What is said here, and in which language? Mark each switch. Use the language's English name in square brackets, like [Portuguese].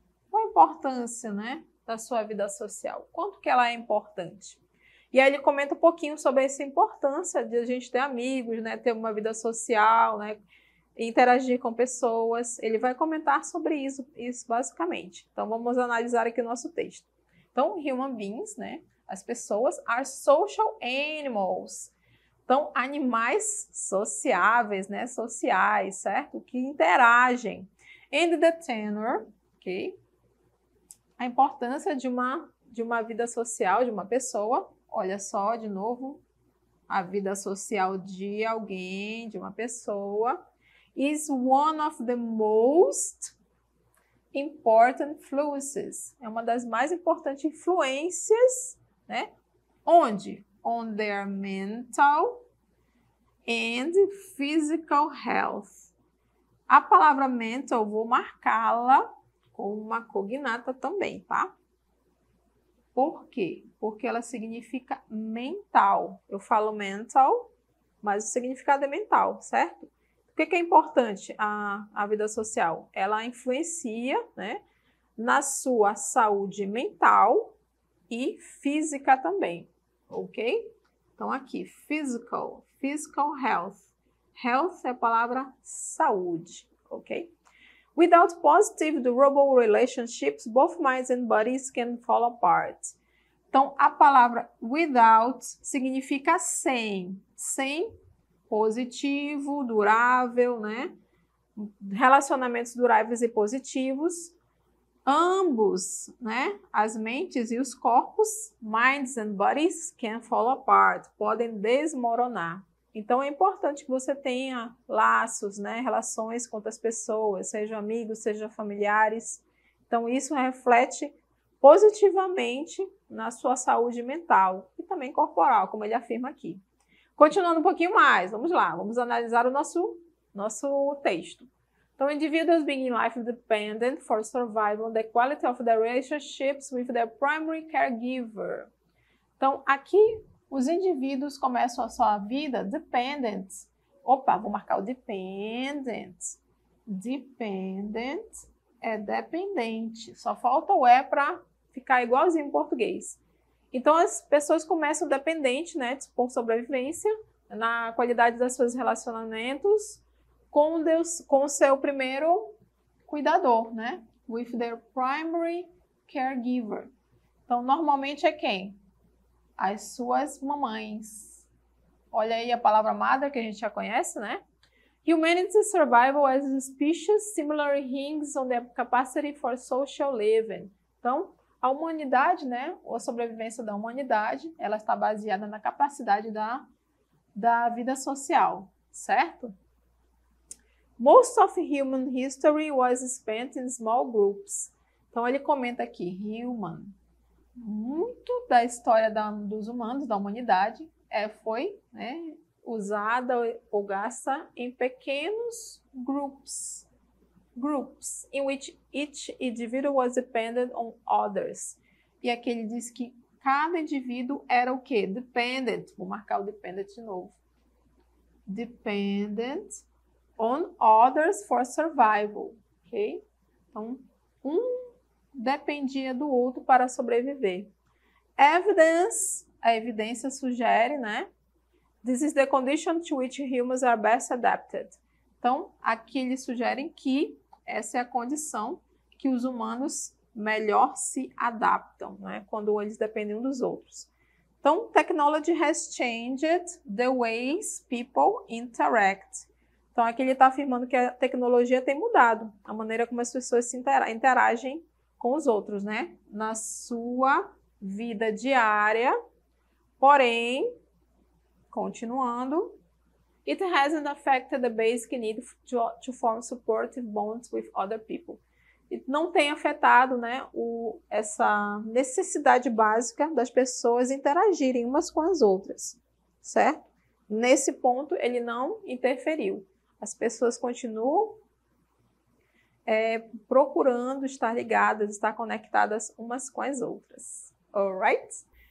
[Portuguese] Qual a importância, né, da sua vida social? Quanto que ela é importante? E aí ele comenta um pouquinho sobre essa importância de a gente ter amigos, né, ter uma vida social, né, interagir com pessoas. Ele vai comentar sobre isso basicamente. Então vamos analisar aqui o nosso texto. Então, [English] human beings, [Portuguese] né, as pessoas [English] are social animals. [Portuguese] Então, animais sociáveis, né, sociais, certo? Que interagem. [English] And the tenor, [Portuguese] ok? A importância de uma vida social, de uma pessoa. Olha só, de novo, a vida social de alguém, de uma pessoa, [English] is one of the most important influences. [Portuguese] É uma das mais importantes influências, né? Onde? [English] On their mental and physical health. [Portuguese] A palavra mental, vou marcá-la com uma cognata também, tá? Por quê? Porque ela significa mental. Eu falo mental, mas o significado é mental, certo? O que é importante a vida social? Ela influencia, né, na sua saúde mental e física também, ok? Então aqui, physical health. Health é a palavra saúde, ok? [English] Without positive, durable relationships, both minds and bodies can fall apart. [Portuguese] Então, a palavra without significa sem. Sem positivo, durável, né? Relacionamentos duráveis e positivos. Ambos, né? As mentes e os corpos, [English] minds and bodies, can fall apart. [Portuguese] Podem desmoronar. Então, é importante que você tenha laços, né, relações com outras pessoas, sejam amigos, sejam familiares. Então, isso reflete positivamente na sua saúde mental e também corporal, como ele afirma aqui. Continuando um pouquinho mais, vamos lá, vamos analisar o nosso texto. [English] Então, individuals begin life dependent for survival on the quality of their relationships with their primary caregiver. [Portuguese] Então, aqui os indivíduos começam a sua vida dependent. Opa, vou marcar o dependent. Dependent é dependente. Só falta o E para ficar igualzinho em português. Então, as pessoas começam dependente, né, por sobrevivência, na qualidade dos seus relacionamentos com o seu primeiro cuidador, né? [English] With their primary caregiver. [Portuguese] Então, normalmente é quem? As suas mamães. Olha aí a palavra mother, que a gente já conhece, né? [English] Humanity's survival as a species similarly hinges on the capacity for social living. [Portuguese] Então, a humanidade, né? A sobrevivência da humanidade, ela está baseada na capacidade da vida social, certo? [English] Most of human history was spent in small groups. [Portuguese] Então ele comenta aqui, human. Muito da história dos humanos, da humanidade, foi, né, usada ou gasta em pequenos groups. [English] Groups in which each individual was dependent on others. [Portuguese] E aqui ele diz que cada indivíduo era o quê? [English] Dependent. [Portuguese] Vou marcar o dependent de novo. [English] Dependent on others for survival. Ok? [Portuguese] Então, dependia do outro para sobreviver. Evidence, a evidência sugere, né? [English] This is the condition to which humans are best adapted. [Portuguese] Então, aqui eles sugerem que essa é a condição que os humanos melhor se adaptam, né? Quando eles dependem uns dos outros. [English] Então, technology has changed the ways people interact. [Portuguese] Então, aqui ele está afirmando que a tecnologia tem mudado a maneira como as pessoas se interagem com os outros, né? Na sua vida diária. Porém, continuando, [English] it hasn't affected the basic need to form supportive bonds with other people. [Portuguese] Não tem afetado, né, essa necessidade básica das pessoas interagirem umas com as outras, certo? Nesse ponto, ele não interferiu. As pessoas continuam procurando estar ligadas, estar conectadas umas com as outras. Alright?